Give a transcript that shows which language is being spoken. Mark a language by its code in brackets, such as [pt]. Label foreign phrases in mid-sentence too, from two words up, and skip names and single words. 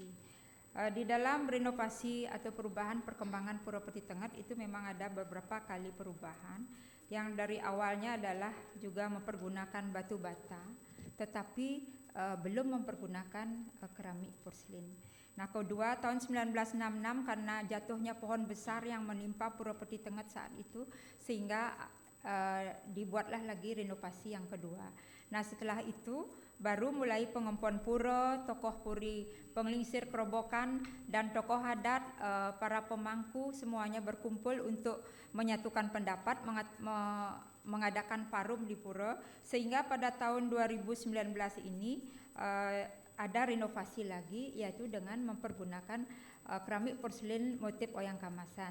[id] Di dalam renovasi atau perubahan perkembangan Pura Peti Tengah itu memang ada beberapa kali perubahan yang dari awalnya adalah juga mempergunakan batu bata, tetapi belum mempergunakan keramik porselen. Nah, kedua tahun 1966 karena jatuhnya pohon besar yang menimpa Pura Peti Tengah saat itu sehingga dibuatlah lagi renovasi yang kedua. Nah, setelah itu baru mulai pengempuan pura, tokoh puri, penglingsir kerobokan dan tokoh adat, para pemangku semuanya berkumpul untuk menyatukan pendapat, mengadakan parum di pura, sehingga pada tahun 2019 ini ada renovasi lagi, yaitu dengan mempergunakan keramik porselen motif wayang kamasan.